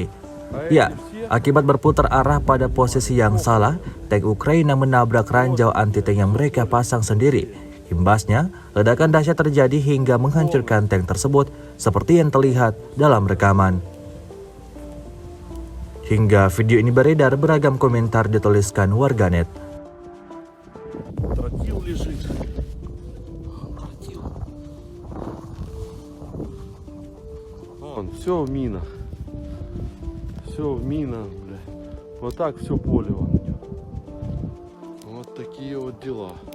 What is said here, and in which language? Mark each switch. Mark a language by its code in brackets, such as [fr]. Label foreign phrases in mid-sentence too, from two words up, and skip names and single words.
[id] Ya, akibat berputar arah pada posisi yang salah, tank Ukraina menabrak ranjau anti-tank yang mereka pasang sendiri. Imbasnya, ledakan dahsyat terjadi hingga menghancurkan tank tersebut seperti yang terlihat dalam rekaman. Hingga video ini beredar, beragam komentar dituliskan warganet. [ru] Тротил лежит. Вон, все в минах. Все в минах, бля. Вот так все поле вон идет. Вот такие вот дела.